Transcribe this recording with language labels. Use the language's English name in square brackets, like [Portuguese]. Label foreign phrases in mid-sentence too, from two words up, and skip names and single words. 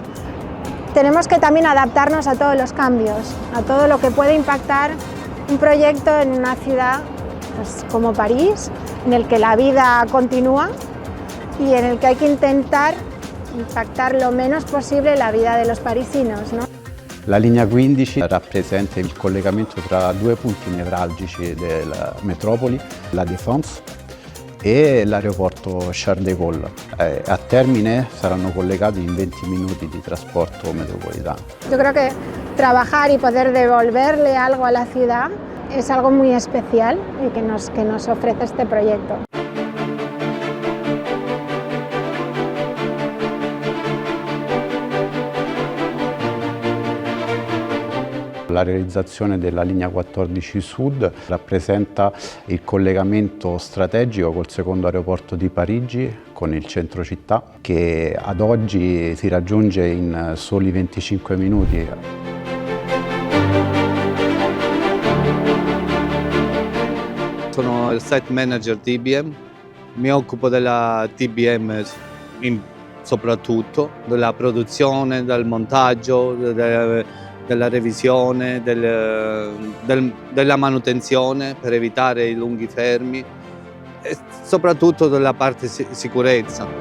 [Spanish] Tenemos que también adaptarnos a todos los cambios, a todo lo que puede impactar un proyecto en una ciudad pues, como París, en el que la vida continúa y en el que hay que intentar impactar lo menos posible la vida de los parisinos, ¿no? [Italian] La linea 15 rappresenta il collegamento tra 2 punti nevralgici della metropoli, la Défense e l'aeroporto Charles de Gaulle. A termine saranno collegati in 20 minuti di trasporto metropolitano. [Spanish] Yo creo que trabajar y poder devolverle algo a la ciudad es algo muy especial y que nos ofrece este proyecto. [Italian] La realizzazione della linea 14 Sud rappresenta il collegamento strategico col secondo aeroporto di Parigi con il centro città, che ad oggi si raggiunge in soli 25 minuti. Sono il [English] site manager [Italian] TBM, mi occupo della TBM soprattutto, della produzione, del montaggio, della revisione, della manutenzione per evitare i lunghi fermi e soprattutto della parte sicurezza.